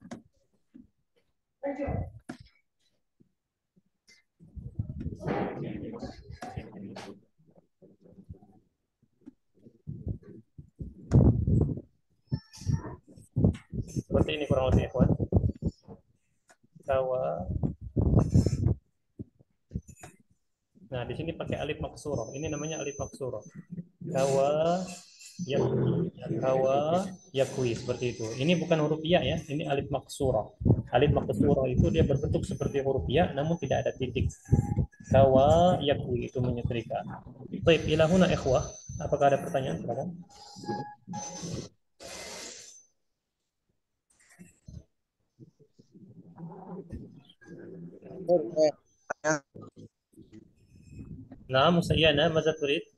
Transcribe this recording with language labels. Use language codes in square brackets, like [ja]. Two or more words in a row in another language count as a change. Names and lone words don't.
[id] Seperti ini kurang lebih, ikhwan. Kawa. Nah, di sini pakai alif maksurah. Ini namanya alif maksurah. [ar] كوى يكوي, كوى يكوي, [id] seperti itu. Ini bukan huruf ya ya, ini alif maksurah. Alif maksurah itu dia berbentuk seperti huruf ya, namun tidak ada titik. [ar] كوى يكوي [id] itu menyetrika. Baik, [ar] إلى هنا إخوة. [id] Apakah ada pertanyaan? Silakan. [ar] Nah, Musayyana, ماذا تريد?